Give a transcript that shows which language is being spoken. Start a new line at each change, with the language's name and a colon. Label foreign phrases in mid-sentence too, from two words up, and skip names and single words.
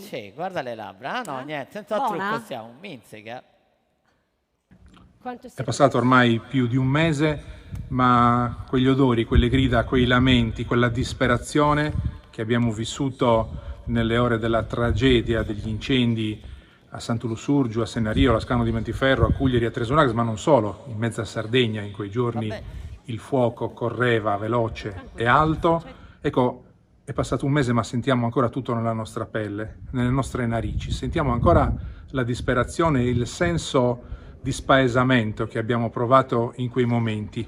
Italian: Sì, guarda le labbra. Ah no, niente, senza Buona? trucco siamo, minziga. Quanto È siete- passato ormai più di un mese, ma quegli odori, quelle grida, quei lamenti, quella disperazione che abbiamo vissuto nelle ore della tragedia degli incendi a Sant'Ulusurgiu, a Senario, a Scano di Montiferru, a Cuglieri, a Tresonax, ma non solo, in mezza Sardegna in quei giorni il fuoco correva veloce e alto. Ecco, è passato un mese ma sentiamo ancora tutto nella nostra pelle, nelle nostre narici, sentiamo ancora la disperazione e il senso di spaesamento che abbiamo provato in quei momenti.